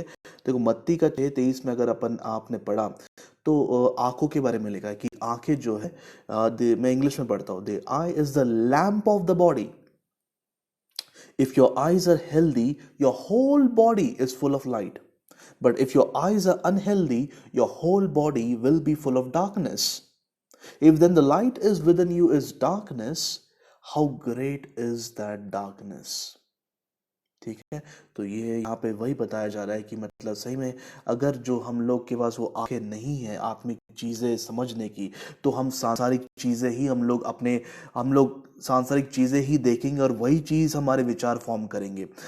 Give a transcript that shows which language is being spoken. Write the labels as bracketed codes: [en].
[hi] देखो मत्ती का 6:23 में अगर आपने पढ़ा तो आंखों के बारे में लिखा है कि आंखें जो है, मैं इंग्लिश में पढ़ता हूं, [en] The eye is the lamp of the body. If your eyes are healthy, your whole body is full of light, but if your eyes are unhealthy, your whole body will be full of darkness. If then the light is within you is darkness, how great is that darkness? [hi] ठीक है। तो ये यहाँ पे वही बताया जा रहा है कि मतलब सही में अगर जो हम लोग के पास वो आंखें नहीं है आत्मिक चीजें समझने की, तो हम सांसारिक चीजें ही हम लोग सांसारिक चीजें ही देखेंगे और वही चीज हमारे विचार फॉर्म करेंगे।